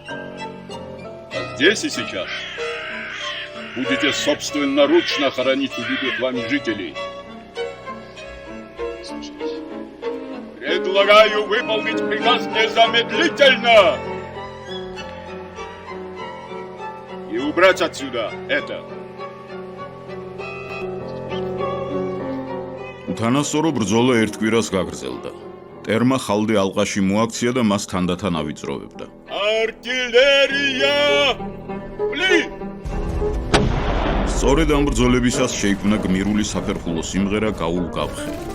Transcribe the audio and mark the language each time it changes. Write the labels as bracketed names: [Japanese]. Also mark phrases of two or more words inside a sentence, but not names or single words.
[Russian] А здесь и сейчас будете собственноручно хоронить убитых вами жителей. Предлагаю выполнить приказ незамедлительно и убрать отсюда это. [Georgian] უთანასწორო ბრძოლა ერთ კვირას გაგრძელდა. ტერმა ხალდე ალყაში მოაქცია და მას თანდათან ავიწროვებდა. [Russian] Артиллерия! Пли! [Georgian] სწორედ ამ ბრძოლებისას შეიქმნა გმირული საფერხულო სიმღერა გაულ-გაფხე.